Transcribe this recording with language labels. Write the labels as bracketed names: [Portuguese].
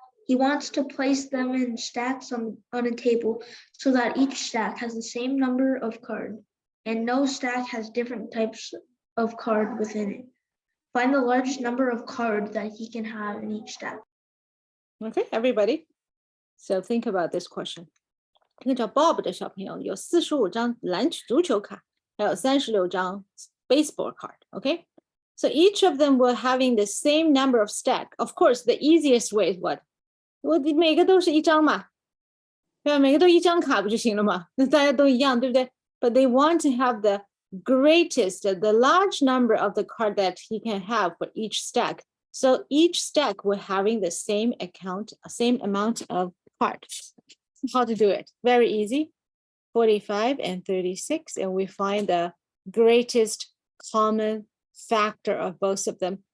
[English] He wants to place them in stacks on a table so that each stack has the same number of card and no stack has different types of card within it. Find the largest number of cards that he can have in each stack. Okay, everybody. So think about this question. [Chinese] 一个叫 Bob 的小朋友有45张足球卡，还有36张 [English] baseball card. Okay, so each of them will having the same number of stack. Of course, the easiest way is what? [Chinese] 我每个都是一张嘛，对吧？每个都一张卡不就行了嘛？那大家都一样，对不对？ [English] But they want to have the greatest, the large number of the card that he can have for each stack. So each stack will having the same amount of cards. How to do it? Very easy. 45 and 36, and we find the greatest common factor of both of them.